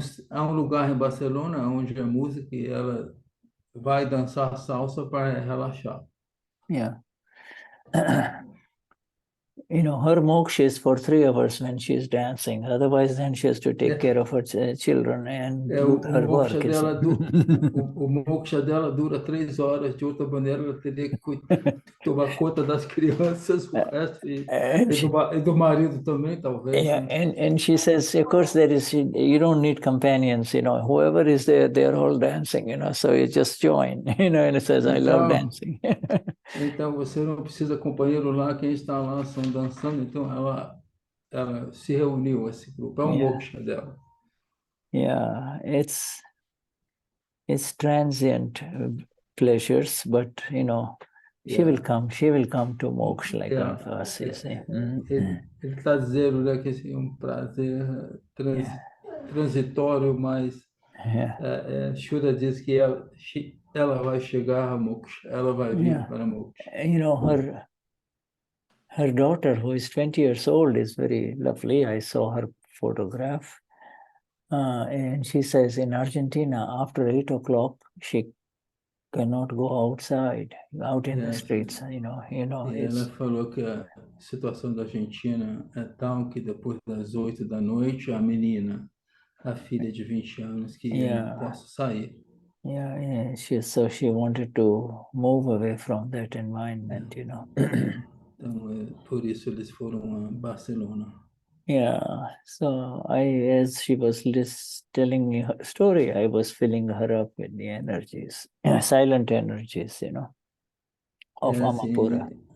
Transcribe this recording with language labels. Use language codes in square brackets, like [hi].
[pt] Há lugar em Barcelona onde é música e ela vai dançar salsa para relaxar. [en] Yeah. Her moksha is for 3 hours when she's dancing. Otherwise, then she has to take care of her children and do her work. [pt] O moksha dela dura 3 horas. De outra maneira, ela teria que tomar conta das crianças, o resto, e do marido também, talvez. [en] Yeah, and she says, of course, you don't need companions. Whoever is there, they're all dancing. So you just join. And it says, I love dancing. [pt] Então você não precisa companheiro lá, quem está lá são dançando. Então ela se reuniu esse grupo. É um moksha dela. [en] Yeah, it's transient pleasures, but she will come to moksha like one of us. You see. [pt] Ele está dizendo, né, que é um prazer transitório, mas Shuddha diz que ela vai chegar a moksha, ela vai vir para moksha. [en] Her daughter, who is 20 years old, is very lovely. I saw her photograph. And she says in Argentina, after 8 o'clock, she cannot go outside, out in the streets. [pt] Ela falou que a situação da Argentina é tal que depois das 8 da noite, a menina, a filha de 20 anos, que eu não posso sair. [en] Yeah. So she wanted to move away from that environment, [pt] Então, por isso eles foram a Barcelona. [en] Yeah. So as she was telling me her story, I was filling her up with the energies, silent energies, of Amapura.